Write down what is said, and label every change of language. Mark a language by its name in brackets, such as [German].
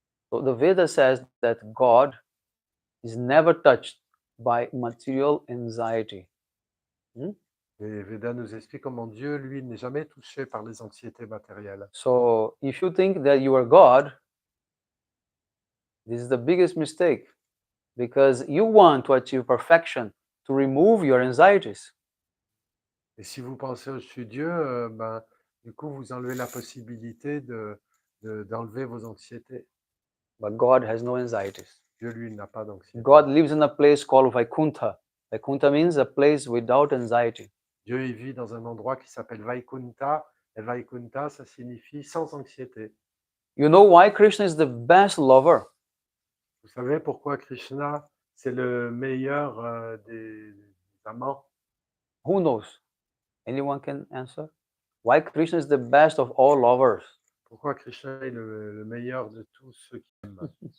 [English] So the Veda says that God is never touched by material anxiety. [French] Les Védas nous expliquent comment Dieu, lui, n'est jamais touché par les anxiétés matérielles. [English] So if you think that you are God, this is the biggest mistake because you want to achieve perfection, to remove your anxieties. [French] Et si vous pensez au dessus Dieu, ben, du coup, vous enlevez la possibilité d'enlever vos anxiétés. [English] But God has no anxieties. [French] Dieu, lui, n'a pas d'anxiété. [English] God lives in a place called Vaikuntha. Vaikuntha means a place without anxiety. [French] Dieu, il vit dans un endroit qui s'appelle Vaikunta. Et Vaikunta, ça signifie sans anxiété. [English] You know why Krishna is the best lover? [French] Vous savez pourquoi Krishna, c'est le meilleur des amants? [English] Who knows? Anyone can answer? Why Krishna is the best of all lovers? [French] Pourquoi Krishna est le meilleur de tous ceux qui aiment?